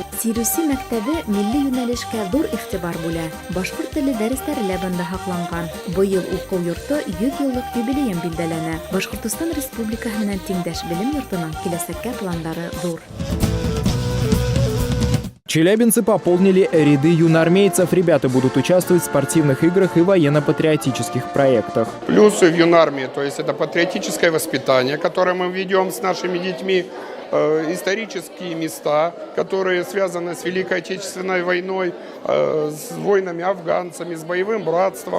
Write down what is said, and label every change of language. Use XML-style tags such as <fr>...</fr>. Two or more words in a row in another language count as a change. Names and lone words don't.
<ba>Сируси мәктәбе милли юнәлешкә ҙур иғтибар бүлә. Башҡорт теле дәрестәре лә бында һаҡланған. Быйыл уҡыу йорто 100 йыллыҡ юбилейын билдәләнә. Башҡортостан Республикаһы менән тиңдәш белем йортоноң киләсәккә пландары ҙур.</ba> <ru>Челябинцы пополнили ряды юноармейцев. Ребята будут участвовать в спортивных играх и военно-патриотических проектах. Плюсы в юнармии, то есть это патриотическое воспитание, которое мы ведем с нашими детьми, исторические места, которые связаны с Великой Отечественной войной, с воинами-афганцами, с боевым братством.</ru>